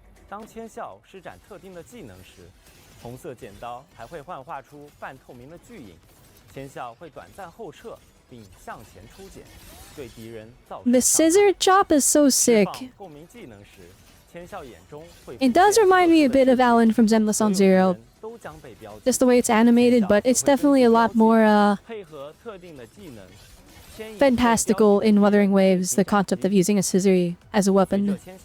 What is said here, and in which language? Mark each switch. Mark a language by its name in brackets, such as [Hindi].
[Chinese] 当千笑施展特定的技能时，红色剪刀还会幻化出半透明的巨影，千笑会短暂后撤并向前出剪，对敌人造成 [English] The scissor chop is so sick. [Chinese] 共鸣技能时，千笑眼中会 [English] It does remind me a bit of Alan from Zenless on Zero. Just the way it's animated, but it's definitely a lot more [Chinese] 配合特定的技能。 [English] fantastical in Wuthering Waves, the concept of using a scissor as a weapon.